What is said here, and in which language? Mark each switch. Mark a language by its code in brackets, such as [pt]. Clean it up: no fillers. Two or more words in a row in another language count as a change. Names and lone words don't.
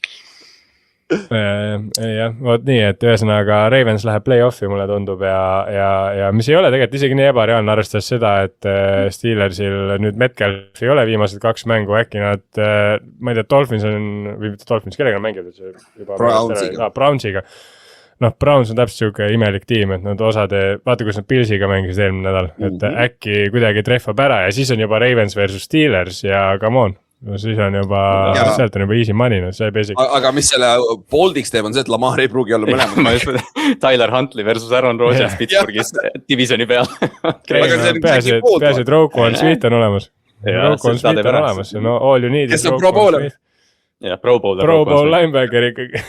[et] Jah, vot nii, et ühesõnaga Ravens läheb play-offi, mulle tundub ja mis ei ole tegelikult isegi nii ebareaalne, arvestades seda, et Steelersil nüüd Metcalf ei ole viimased 2 mängu, äkki nad, ma ei tea, Dolphins on, või mitte Dolphins, kellega nad mängivad? Brownsiga. Browns on täpselt siuke imelik tiim, et nad vaata, kus nad Pilsiga mängisid eelmine nädal, et äkki kuidagi treffab ära ja siis on juba Ravens versus Steelers ja [en] come on, [et] no siis on juba, sealt on juba [en] easy money, [et] no see basic. Aga mis selle boldiks teeb on see, et Lamar ei pruugi olla mõlemad. Tyler Huntley versus Aaron Rodgers Pittsburghis divisioni peal. Peaasi, et Roquan Smith on olemas. Roquan Smith on olemas, no [en] all you need. [et] Kes on [en] pro bowler? Jah, pro bowler. Pro bowl linebacker ikkagi.